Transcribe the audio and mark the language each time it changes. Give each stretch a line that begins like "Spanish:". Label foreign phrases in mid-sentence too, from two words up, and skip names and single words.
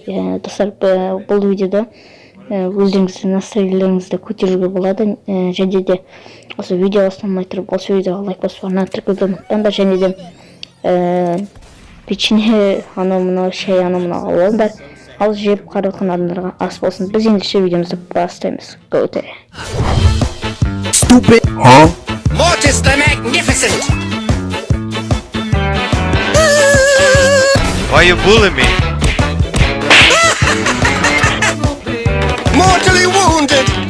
Kazakh: Достар, бұл видеода өздеріңіздің настроенияларыңызды көтеруге болады, және де осы видео басталмай тұрып осы видеоға лайк басып орнатып тіркеуді ұмытпаңдар, және де печенье анау мынау шай анау мынау алыңдар, ал жеп қарайтын адамдарға ас болсын. Біз ендеше видеомызды бастаймыз.
English: Go to it. Stupid, huh? Mortis the Magnificent! Why you bullying me? Mortally wounded!